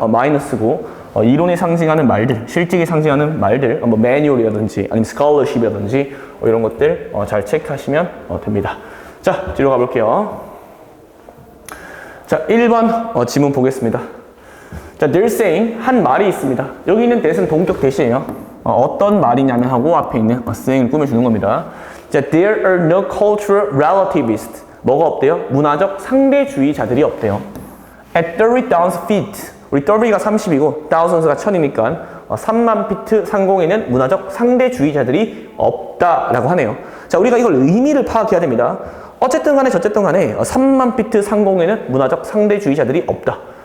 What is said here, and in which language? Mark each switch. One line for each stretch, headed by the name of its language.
Korean: 마이너스고, 이론이 상징하는 말들, 실질이 상징하는 말들, 뭐 매뉴얼이라든지 아니면 스콜러십이라든지 이런 것들 잘 체크하시면 됩니다. 자, 뒤로 가볼게요. 자, 1번 지문 보겠습니다. 자,
English: they're saying,
Korean: 한 말이 있습니다. 여기 있는 that은 동격 대시예요. 어떤 말이냐면 하고 앞에 있는 saying을 꾸며주는 겁니다. 자,
English: there are no cultural relativists.
Korean: 뭐가 없대요? 문화적 상대주의자들이 없대요.
English: At 30,000 feet.
Korean: 우리 W가 30이고 thousands가 1000이니까 3만 피트 상공에는 문화적 상대주의자들이 없다라고 하네요. 자, 우리가 이걸 의미를 파악해야 됩니다. 어쨌든 간에 저쨌든 간에 3만 피트 상공에는 문화적 상대주의자들이 없다.